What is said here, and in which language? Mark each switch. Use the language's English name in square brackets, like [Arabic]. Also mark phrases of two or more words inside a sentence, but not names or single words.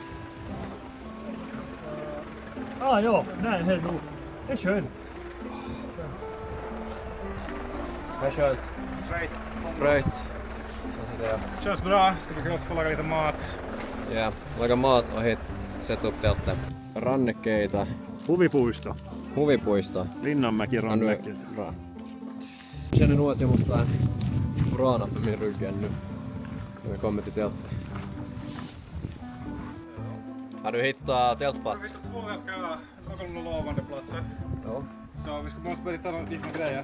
[Swedish] Ja, nej, det är nog. Det är skönt. Det är skönt. Fröjt. Känns bra, ska vi kunna få laga lite mat. Ja, laga mat och hit sätta upp tältet. [Finnish] Rannekeita, Huvipuisto. huvipuisto. Linnanmäki, Rannemäki. [Swedish] Bra. Känner nog att jag måste ha en brana för min rygg ännu. När vi kommer till tältet. Har du hittat tältplats? Vi hittar 2 ganska någorlunda lovande platser. Ja. Så vi måste börja ta dit med grejer.